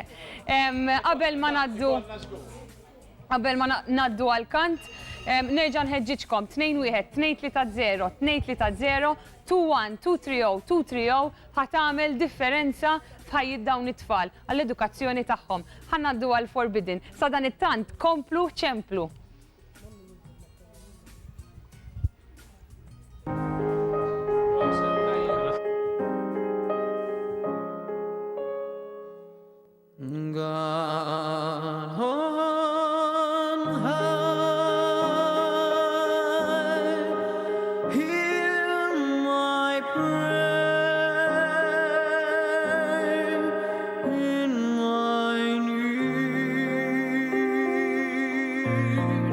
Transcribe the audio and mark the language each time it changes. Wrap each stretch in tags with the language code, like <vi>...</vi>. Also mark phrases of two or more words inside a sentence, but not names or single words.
<mt>Qabel ma naddu għall-kant, nerġa' nħeġġiġkom 2-1-2-3-0, 2-3-0, 2-1, 2-3-0, 2-3-0 ħatamel differenza f'ħajjit dawn it-tfal għall-edukazzjoni tagħhom. Ħannaddu għall-forbidden. Sa dan it-tant komplu ċemplu.</mt> <en>God on high, hear my prayer in my need.</en>